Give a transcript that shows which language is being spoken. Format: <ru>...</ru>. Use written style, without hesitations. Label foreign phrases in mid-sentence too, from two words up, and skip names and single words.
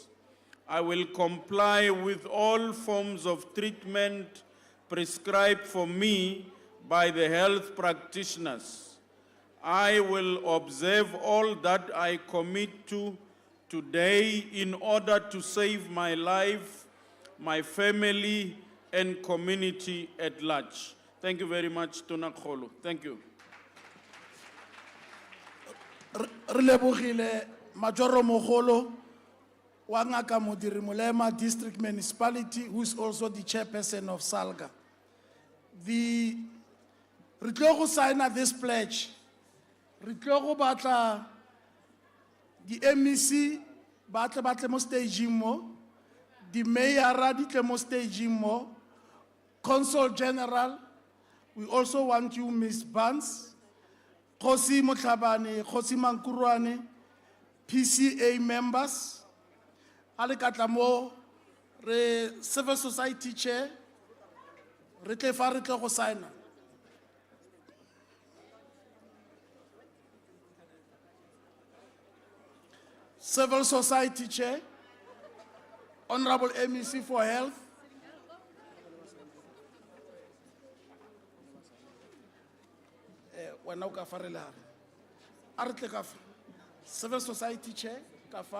<en>I will comply with all forms of treatment prescribed for me by the health practitioners. I will observe all that I commit to today in order to save my life, my family, and community at large. Thank you very much,</en> <tn>Tona Kgolo.</tn> <en>Thank you.</en> <tn>Re lebogile Majoro Mogolo wa Ngaka Modiri Molema District Municipality,</tn> <en>who is also the chairperson of Salga.</en> <tn>Re tlo go signa</tn> <en>this pledge.</en> <tn>Re tlo go batla di MEC batle mo staging mo, di mayor di tle mo staging mo,</tn> <en>Consul General, we also want you, Ms. Barnes,</en> <tn>Khosi Motlhabane, Khosi Mankuruane,</tn> <en>PCA members,</en> <tn>ale katla mo re</tn> <en>civil society chair,</en> <tn>re tle fa re tlo go signa.</tn> <en>Civil society chair, Honorable MEC for Health,</en> <tn>wena o ka fa re lare. A re tle ka fa.</tn> <en>Civil society chair,</en> <tn>ka fa.</tn>